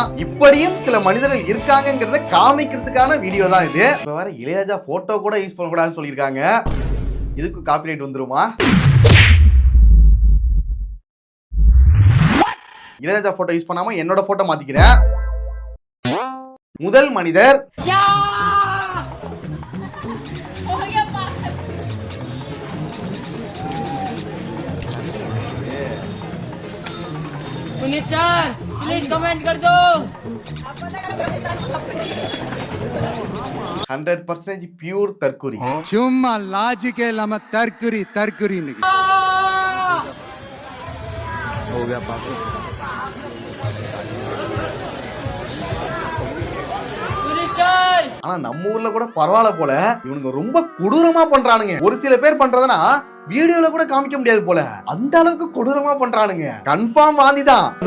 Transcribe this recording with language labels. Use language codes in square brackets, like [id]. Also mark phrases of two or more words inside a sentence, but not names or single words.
[ta] இப்படியும் சில மனிதர்கள் இருக்காங்கிறத காமிக்கிறதுக்கான வீடியோ தான் இது. இப்ப வேற இளையராஜா போட்டோ கூட யூஸ் பண்ணக்கூடாதுன்னு சொல்லியிருக்காங்க. இதுக்கு காப்பிரைட் வந்துருமா? இளையராஜா போட்டோ யூஸ் பண்ணாம என்னோட போட்டோ மாத்திக்கிறேன். முதல் மனிதர் [hi] प्लीज कमेंट कर दो. [ta] 100% பியூர் தற்குறி. சும்மா லாஜிக்கே இல்லாம தற்குறி [hi] हो गया पापा. [ta] ஆனா நம்ம ஊர்ல கூட பரவாயில்ல போல, இவனுங்க ரொம்ப கொடூரமா பண்றானுங்க. ஒரு சில பேர் பண்றதுனா வீடியோல கூட காமிக்க முடியாது போல, அந்த அளவுக்கு கொடூரமா பண்றானுங்க. கன்ஃபார்ம் வாந்தி தான்.